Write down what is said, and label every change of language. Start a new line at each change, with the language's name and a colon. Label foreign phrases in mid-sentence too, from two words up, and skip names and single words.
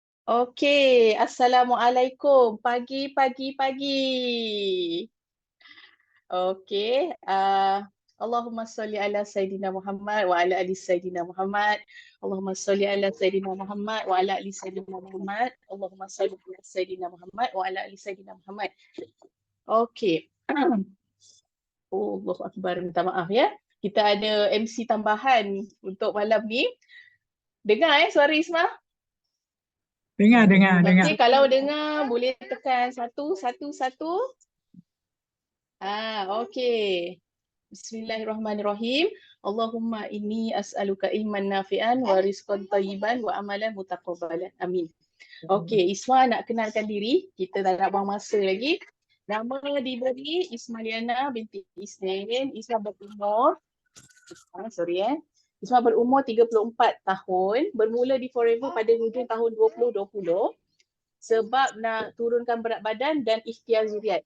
Malay: Okey, Assalamualaikum. Pagi. Okey,
Arabic: اللهم صل على سيدنا محمد وعلى آل سيدنا محمد. اللهم صل على سيدنا محمد وعلى آل سيدنا محمد. اللهم صل على سيدنا محمد وعلى آل سيدنا محمد.
Malay: Okey. Oh,
Arabic: الله أكبر,
Malay: minta maaf ya. Kita ada MC tambahan untuk malam ni. Dengar suara Isma? Dengar. Okey, kalau dengar boleh tekan satu. Okey.
Arabic: بسم الله الرحمن الرحيم اللهم إني أسألك علما نافعا ورزقا طيبا وعملا متقبلا.
Malay: Amin. Okey, Isma nak kenalkan diri. Kita tak nak buang masa lagi. Nama diberi Ismaliana binti Isnin. Isma berumur Isma berumur 34 tahun, bermula di Forever pada hujung tahun 2020 sebab nak turunkan berat badan dan ikhtiar zuriat.